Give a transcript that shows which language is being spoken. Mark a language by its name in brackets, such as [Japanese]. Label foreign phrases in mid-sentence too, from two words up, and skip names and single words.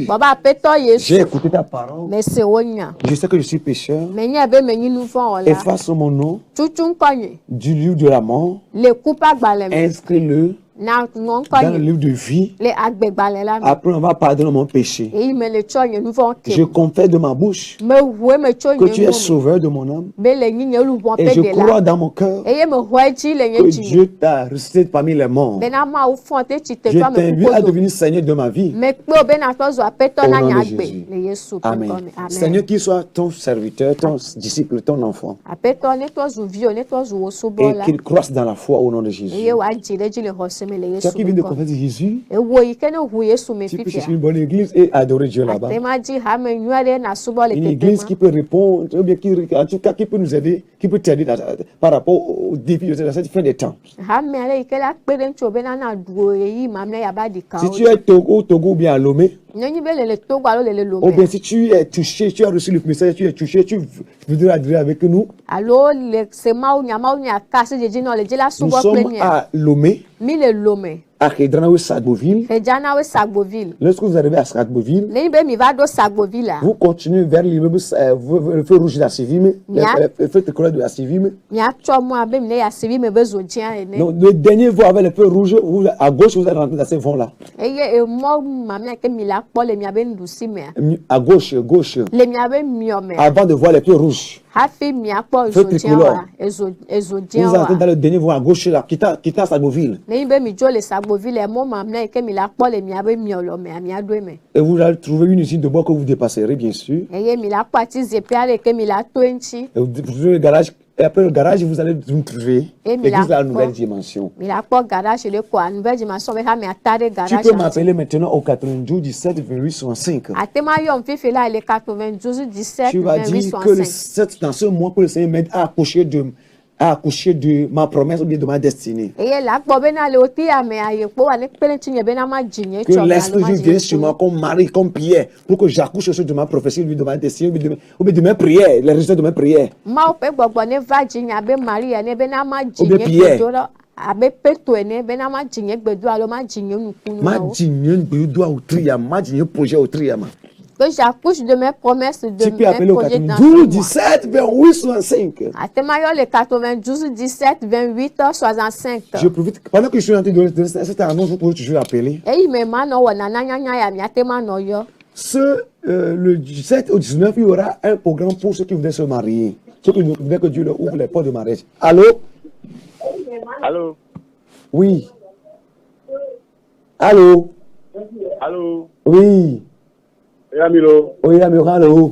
[French] J'ai écouté ta parole. Je sais que je suis pécheur. Efface mon nom du livre de la mort. Inscris-le [Ewe] Na [French] dans le livre de vie. [Ewe] le agbegbalẽ la me. [French] Après, on va pardonner mon péché. [Ewe] Eyi me le tsɔ nye nu vɔ ke. [French] Je confesse de ma bouche [Ewe] Me hoe me tso [French] que tu [Ewe] nye [French] es [Ewe] nu me. [French] sauveur de mon âme. [Ewe] Be le nyi nye lubɔ [French] Et [Ewe] pe [French] je [Ewe] de [French] crois [Ewe] la. [French] dans mon cœur [Ewe] Eye me hoe dzi le nye [French] que [Ewe] dzi me. [French] Dieu t'a ressuscité parmi les morts. [Ewe] Bena Mawu fɔ te tsi te [French] Je [Ewe] tɔ me [French] t'invite à [Ewe] kuko do. [French] devenir Seigneur de ma vie. [Ewe] Me kpe o bena tɔ zu aƒetɔ [French] Au [Ewe] na [French] nom [Ewe] nye [French] de [Ewe] agbe [French] Jésus. [Ewe] le Yesu ƒe [French] Amen. [Ewe] ŋkɔ me. [French] Amen. Seigneur, qu'il soit ton serviteur, ton disciple, ton enfant. [Ewe] Aƒetɔ ne tɔ zu vi o ne tɔ zu wo [French] Et [Ewe] subɔla. [French] qu'il croisse dans la foi au nom de Jésus. [Ewe] Eye wòadzi ɖe dzi le xɔse me le [French] Toi [Ewe] Yesu [French] qui [Ewe] ƒe [French] viens de [Ewe] ŋkɔ me. [French] confesser Jésus, [Ewe] Ewo yi ke ne ʋu Yesu me [French] tu peux [Ewe] fifia. [French] chercher une bonne église et adorer Dieu là-bas. [Ewe] Atema dzi hame nyui aɖe na subɔ le [French] Une [Ewe] teƒe [French] église [Ewe] ma. [French] qui peut répondre, ou bien qui, en tout cas, qui peut nous aider, qui peut t'aider par rapport aux défis de cette fin des temps. [Ewe] Hame aɖe yi ke la kpe ɖe ŋuti bena na ɖu ɣeyiɣi mamlɛ yaba ɖi [French] Si [Ewe] kawo. [French] tu es au Togo ou bien à Lomé, [Ewe] Nyɔnyi be le Togo alo le [French] ou bien [Ewe] Lomé. [French] si tu es touché, tu as reçu le message, tu es touché, tu voudrais adhérer avec nous, [Ewe] Alo le se mawu nya ka si dzedzi nɔ le dzi la [French] nous [Ewe] subɔ kple [French] sommes [Ewe] mia. [French] à Lomé, [Ewe] Mi le Lomé. [French] à Kedranawe Sagboville. [Ewe] Xedzanawoe Sagboville. [French] Lorsque vous arrivez à Sagboville, [Ewe] Nenyi be mi va ɖo Sagboville la. [French] vous continuez vers l'immeuble, le feu rouge de la Civime, le feu tricolore de la Civime. [Ewe] Miatsɔ mɔa be mi ne yasivi me be zo dzia ene. [French] Donc, le dernier voie avec le feu rouge, à gauche, vous allez rentrer dans ces voies-là. [Ewe] Eye emɔ mamlɛ ke mi la kpɔ le miabe nuɖusi mea. [French] À gauche, gauche, [Ewe] Le miabe miɔ mea. [French] avant de voir les feux rouges. [Ewe] Hafi miakpɔ [French] Feu [Ewe] ezo dzia [French] tricolore. [Ewe] wa. Ezo [French] Vous [Ewe] dzia [French] entrez dans [Ewe] wa. [French] le dernier voie à gauche, là, quittant Sagboville. [Ewe] Nenyi be mi dzo le Sagboville emɔ mamlɛ yi ke mi la kpɔ le miabe miɔ lɔ mea miaɖo eme. [French] Et vous allez trouver une usine de bois que vous dépasserez, bien sûr. [Ewe] Eye mi la kpɔ ati zikpui aɖe yi ke mi la to eŋuti. [French] Et vous trouvez le garage. Et après le garage, vous allez vous trouver Et mais l'église de la là, nouvelle bon. dimension. [Ewe] Mi la kpɔ garage ɖe ko [French] nouvelle dimension [Ewe] be ha mi ata ɖe [French] Tu [Ewe] garage. [French] peux m'appeler maintenant au 92 17 28 65. [Ewe] Atema yɔm fifi la le 92 17 [French] Tu vas [Ewe] 28 [French] dire que [Ewe] 65. [French] dans ce mois que le Seigneur m'aide à accoucher de ma promesse ou bien de ma destinée. [Ewe] Eye la kpɔ bena le woti ame aye kpo wa ne kpe ɖe ŋuti nye bena ma dzi nye [French] Que [Ewe] tsɔ [French] l'Esprit de Dieu vienne sur moi comme Marie, comme Pierre, pour que j'accouche de ma prophétie, de ma destinée, ou bien de mes prières, les résultats de mes prières. [Ewe] Mawu ƒe gbɔgbɔ ne va dzi nye abe Maria ne bena ma dzi Obe nye [French] Pierre. [Ewe] gbedo ɖo abe Petro ene bena ma dzi nye gbedo alo ma dzi nye nukunu Ma mawo. digne doit au triam, ma digne projet au triam. [French] Que j'accouche de mes promesses de Tu peux mes appeler au projets dans 92 ce mois. 17 28 65. [Ewe] Atema yɔ le 92 17 28 65. [French] Je profite, pendant que je suis en train de donner cette annonce, vous pouvez toujours appeler. [Ewe] Eyi me ma nɔ wɔ nana nyanya ya miatema nɔ yɔ. [French] Le 17 au 19, il y aura un programme pour ceux qui voudraient se marier. Ceux qui voudraient que Dieu leur ouvre les portes de mariage. Allô? Allô? Oui. Allô? Allô? Oui. Yamilo. Oui, amigo, allô?